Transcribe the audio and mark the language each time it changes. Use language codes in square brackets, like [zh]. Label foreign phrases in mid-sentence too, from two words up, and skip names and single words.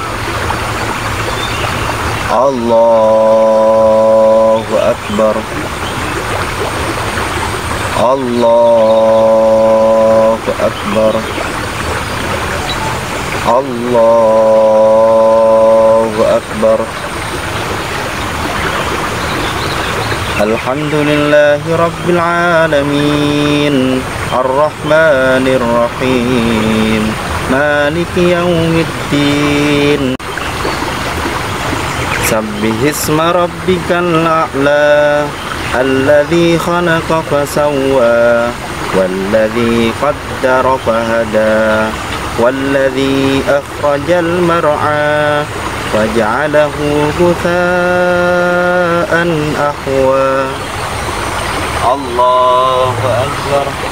[ar] الله أكبر. الله أكبر. الله أكبر. الحمد لله رب العالمين الرحمن الرحيم مالك يوم الدين. سبح اسم ربك الأعلى الذي خلق فسوى والذي قدر فهدى والذي أخرج المرعى فجعله غثاء أحوى. الله أكبر.